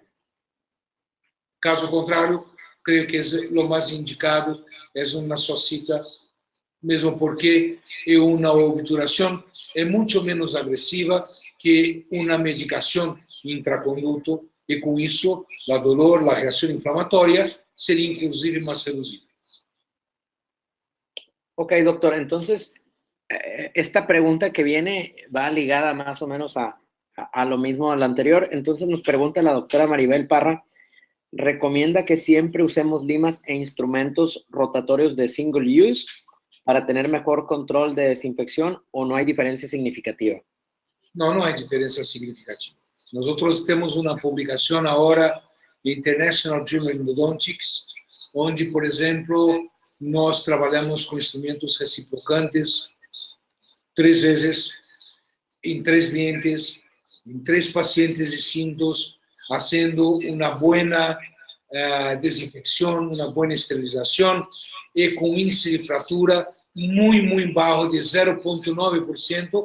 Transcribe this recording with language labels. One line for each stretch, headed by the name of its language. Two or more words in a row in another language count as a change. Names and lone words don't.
Portuguese: Caso contrário, creio que o mais indicado é uma só cita, mesmo porque uma obturação é muito menos agressiva que uma medicação intraconduto e com isso a dolor, a reação inflamatória seria inclusive mais reduzida.
Spanish: Ok, doctor, entonces esta pregunta que viene va ligada más o menos a lo mismo a la anterior. Entonces nos pregunta la doctora Maribel Parra, ¿recomienda que siempre usemos limas e instrumentos rotatorios de
English: single use
Spanish: para tener mejor control de desinfección o no hay diferencia significativa? No hay diferencia significativa. Nosotros tenemos una publicación ahora en International Journal of Endodontics, donde, por ejemplo,
Portuguese: nós trabalhamos com instrumentos reciprocantes 3 vezes, em 3 dientes, em 3 pacientes distintos, fazendo uma boa desinfecção, uma boa esterilização e com índice de fratura muito baixo, de 0,9%.